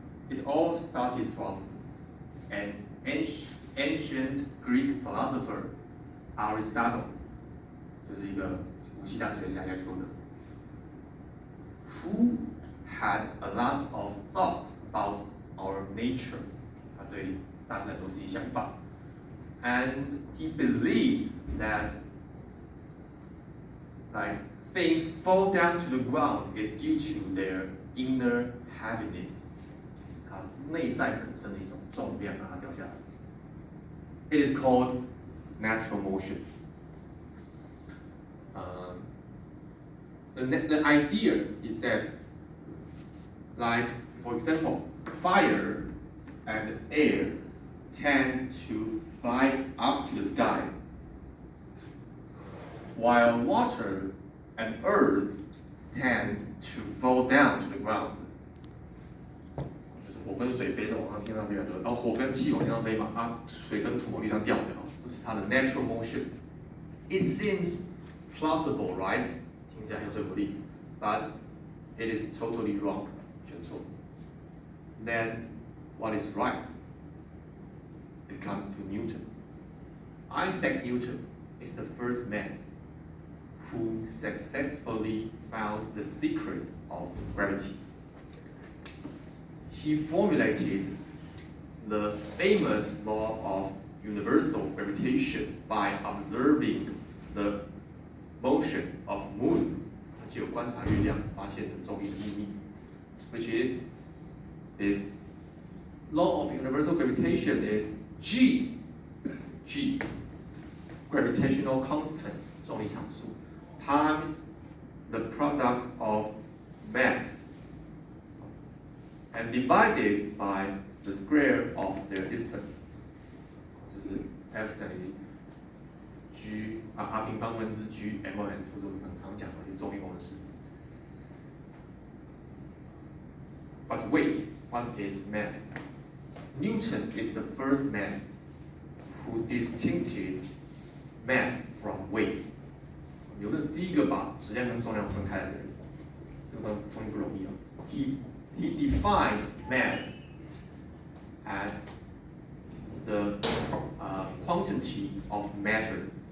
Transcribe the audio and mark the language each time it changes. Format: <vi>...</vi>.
<en>It all started from an ancient Greek philosopher, Aristotle,</en> <zh>就是一个古希腊哲学家来说的</zh> <en>who had a lot of thoughts about our nature.</en> <zh>他对大自然有自己想法</zh> <en>and he believed that things fall down to the ground is due to their inner heaviness.</en> <zh>是它内在本身的一种重量让它掉下来。</zh> <en>It is called natural motion. The idea is that, for example, fire and air tend to fly up to the sky, while water and earth tend to fall down to the ground.</en> <zh>就是火跟水飞是往上天上飞的，然后火跟气往天上飞嘛，水跟土往地上掉的，这是它的</zh> <en>natural motion. It seems plausible, right?</en> <zh>听起来很有说服力</zh> <en>，but it is totally wrong.</en> <zh>全错。</zh> <en>Then what is right? It comes to Newton. Isaac Newton is the first man who successfully found the secret of gravity. He formulated the famous law of universal gravitation by observing the motion of moon.</en> <zh>他就观察月亮，发现了重力的秘密</zh> <en>which is this law of universal gravitation is G, gravitational constant,</en> <zh>重力常数</zh> <en>times the products of mass and divided by the square of their distance.</en> <zh>就是 F 等于 G R 平方分之 G M N， 就是我们常讲的一个重力公式。</zh> <en>But wait, what is mass? Newton is the first man who distincted mass from weight.</en> <zh>牛顿是第一个把质量跟重量分开的人，这个东西不容易啊。</zh> <en>He defined mass as the quantity of matter.</en>